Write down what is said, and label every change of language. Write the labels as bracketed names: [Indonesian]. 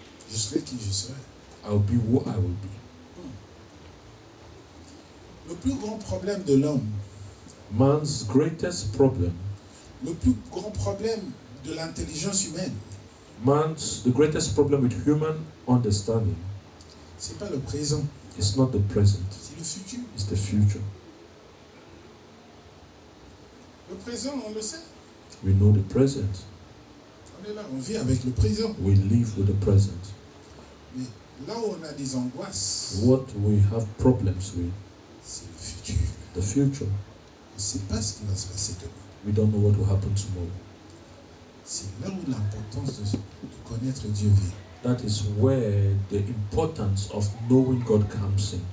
[French] Je serai qui je serai. [English] I'll be who I will be. [French] Le plus grand problème de l'homme, [English] Man's greatest problem, [French] le plus grand problème de l'intelligence humaine, [English] the greatest problem with human understanding [French] c'est pas le présent, [English] is not the present, [French] c'est le futur. [English] it's the future. [French] Le présent, on le sait. [English] We know the present. [French] On est là, on vit avec le présent. [English] We live with the present. [French] Mais là où on a des angoisses, [English] What we have problems with, [French] c'est le futur. [English] the future. [French] On ne sait pas ce qui va se passer demain. [English] We don't know what will happen tomorrow. [French] C'est là où l'importance de connaître Dieu vient. [English] That is where the importance of knowing God comes in.